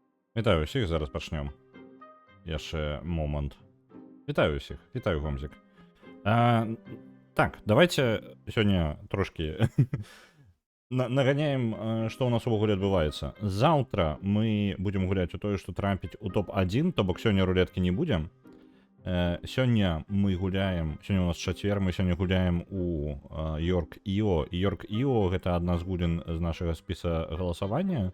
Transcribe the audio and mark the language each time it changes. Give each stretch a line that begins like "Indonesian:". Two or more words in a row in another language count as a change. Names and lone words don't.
Ukrainian: Вітаю усіх, зараз почнемо. Я ще момент. Вітаю усіх, вітаю Гомзик. Так, давайте сьогодні трошки наганяем,
Belarusian: что у нас увогуле адбываецца. Завтра мы будем гуляць у тое, што трапіць у топ-1, то бок сёння рулеткі не будзе. Сёння мы гуляем, сёння у нас чацвер, мы сёння гуляем у Йорк Іо. Йорк Іо гэта адна з гулін з нашага спіса галасавання.